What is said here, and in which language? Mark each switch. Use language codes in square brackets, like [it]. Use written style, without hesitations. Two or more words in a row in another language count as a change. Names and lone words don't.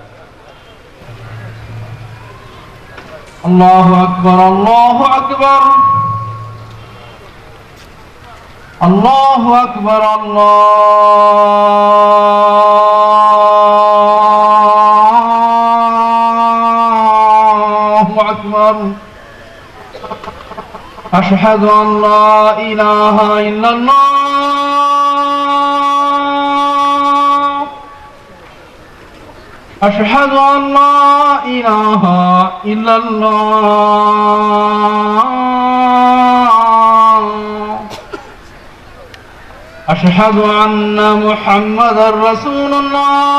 [ar] الله أكبر، الله أكبر، الله أكبر، الله أكبر. أشهد أن لا إله إلا الله أشهد أن لا إله إلا الله أشهد أن محمدا رسول الله